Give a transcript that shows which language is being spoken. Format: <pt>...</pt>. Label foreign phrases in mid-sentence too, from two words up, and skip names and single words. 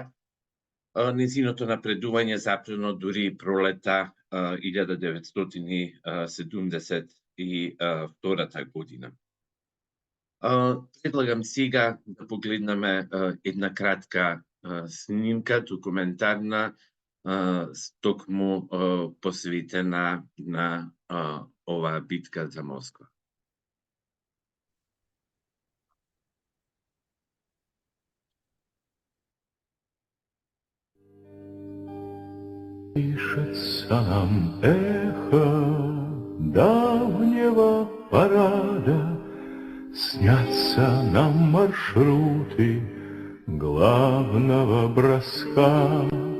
<mk>Незиното напредување запрено дури пролета 1972 година. Предлагам сега да погледнеме една кратка снимка, документарна, токму посветена на оваа битка за Москва.</mk> <ru>Слышится нам эхо давнего парада, снятся нам маршруты главного броска.</ru>